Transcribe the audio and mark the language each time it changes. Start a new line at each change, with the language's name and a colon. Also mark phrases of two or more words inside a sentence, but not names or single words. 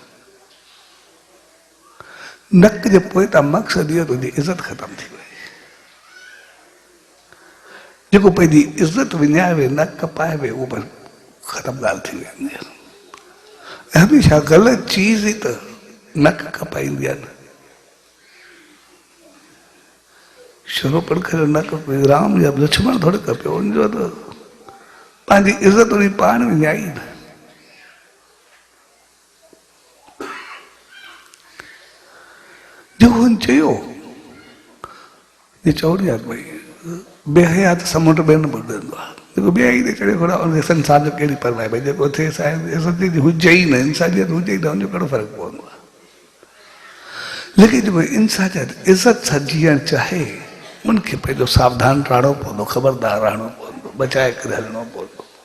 Sindhi: नक जे पोइतां मक़सदु इहो तुंहिंजी इज़त ख़तमु थी वई जेको पंहिंजी इज़त विञाए नक कपाए उहो बि ख़तमु ॻाल्हि थी वेंदी आहे हमेशह ग़लति चीज़ ई त नक कपाईंदी आहे न शुरू पड़खियो न कपियो राम या लक्ष्मण थोड़े कपियो उनजो त पंहिंजी इज़त उन पाण विञाई न जो हुन चयो ये चवणी आहे भई बेहया त समुंड में न ॿुॾंदो आहे जेको ॿियाई ते चढ़े घोड़ा उनखे संसार जो कहिड़ी परवाह भई जेको थिए इज़त हुजे ई न इंसानियत हुजे ई न हुनजो कहिड़ो फ़र्क़ु पवंदो आहे लेकिन जेको इंसानियत इज़त सां जीअण चाहे उनखे पंहिंजो सावधान रहणो पवंदो ख़बरदार रहणो पवंदो बचाए करे हलणो पवंदो